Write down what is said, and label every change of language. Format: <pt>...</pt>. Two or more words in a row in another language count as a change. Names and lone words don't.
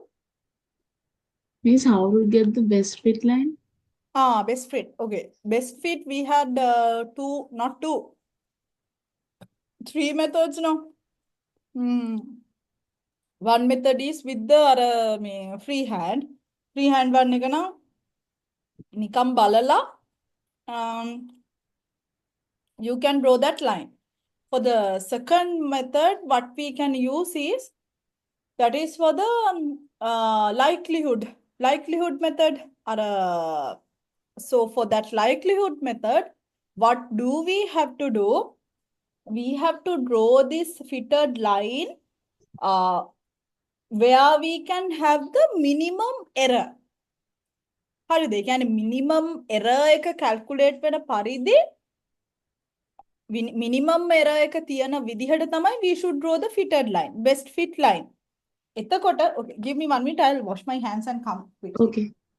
<en>Miss, how to get the best fit line? Best fit. Okay. Best fit, we had two, not two, three methods now. Hmm. One method is with the free hand. Free hand one</en> <si>එක නම් නිකම් බලලා</si> <en>um, you can draw that line. For the second method, what we can use is that is for the likelihood method. So for that likelihood method, what do we have to do? We have to draw this fitted line uh, where we can have the minimum error.</en> <si>හරිද? ඒ කියන්නේ</si> <en>minimum error එක calculate</en> <si>වෙන පරිදි</si> <en>minimum error</en> <si>එක තියෙන විදිහට තමයි</si> <en>we should draw the fitted line, best fit line. එතකොට okay, give me 1 minute, I'll wash my hands and come quickly. Okay.</en>